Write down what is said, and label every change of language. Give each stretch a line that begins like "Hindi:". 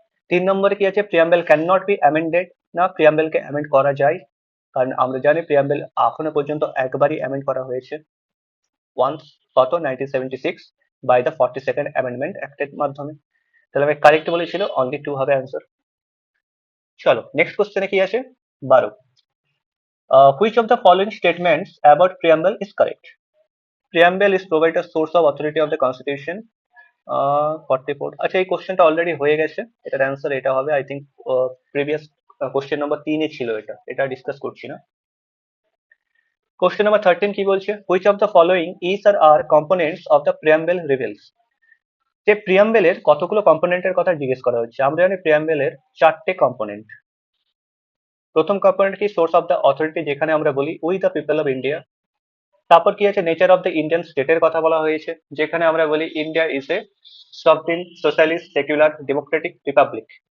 Bangla: 3 নম্বরে কি আছে,
English: Preamble can not be amended.
Bangla: না, প্রিয়াম্বলকে অ্যামেন্ড করা যায়, কারণ আমরা জানি প্রিয়াম্বল এখনো পর্যন্ত একবারই অ্যামেন্ড করা হয়েছে, ওয়ান্স, কত 1976, বাই দ্য 42nd অ্যামেন্ডমেন্ট অ্যাক্টের মাধ্যমে। তাহলে আমি কারেক্ট বলেছিল, অনলি 2 হবে অ্যান্সার। চলো নেক্সট কোশ্চেনে কি আছে
English: 12, which of the following statements about preamble is correct? Preamble is provide a source of authority of the constitution.
Bangla: 44, আচ্ছা এই কোশ্চেনটা অলরেডি হয়ে গেছে, এটার অ্যান্সার এটা হবে I think. Previous question number 3-এ ছিল, এটা ডিসকাস করছি না। কোশ্চেন নাম্বার 13 কি বলছে,
English: which of the following is or are components of the preamble reveals?
Bangla: যে প্রিয়াম্বেলের কতগুলো কম্পোনেন্টের কথা জিজ্ঞেস করা হচ্ছে। আমরা জানি প্রিয়াম্বেলের 4টে কম্পোনেন্ট। প্রথম কম্পোনেন্ট কি,
English: source of the authority,
Bangla: যেখানে আমরা বলি
English: We the people of India.
Bangla: তারপর কি আছে, নেচার অফ দ্য ইন্ডিয়ান স্টেটের কথা বলা হয়েছে, যেখানে আমরা বলি
English: India is a sovereign socialist secular democratic republic.